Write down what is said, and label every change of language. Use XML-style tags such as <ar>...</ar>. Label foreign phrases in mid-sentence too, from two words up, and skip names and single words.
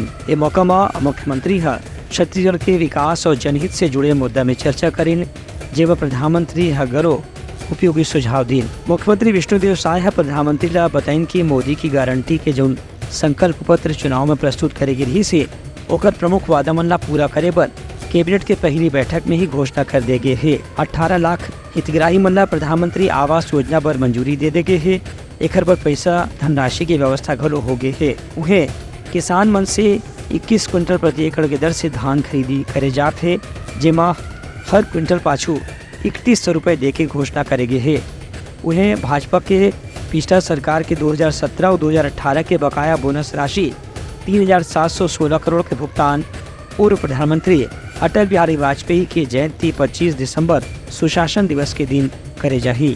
<hne>ये मौका में मुख्यमंत्री छत्तीसगढ़ के विकास और जनहित से जुड़े मुद्दा में चर्चा करें, जेब प्रधानमंत्री गरो उपयोगी सुझाव दी। मुख्यमंत्री विष्णुदेव साय प्रधानमंत्री ला बताइन कि मोदी की गारंटी के जो संकल्प पत्र चुनाव में प्रस्तुत करेगी रही से ओकर प्रमुख वादा मन ला पूरा करे बर कैबिनेट के पहली बैठक में ही घोषणा कर दे गए है। 18 लाख हितग्राही मन ला प्रधानमंत्री आवास योजना पर मंजूरी दे दे गए है। एकर पर पैसा धनराशि की व्यवस्था घलो हो गए है। उन्हें किसान मन से 21 क्विंटल प्रति एकड़ के दर से धान खरीदी करे जात है, जेमा हर क्विंटल पाछू 3100 रुपये दे के घोषणा करे गए है। उन्हें भाजपा के पिछला सरकार के 2017 और 2018 के बकाया बोनस राशि 3716 करोड़ के भुगतान पूर्व प्रधानमंत्री अटल बिहारी वाजपेयी की जयंती 25 दिसंबर सुशासन दिवस के दिन करे जाही।</hne>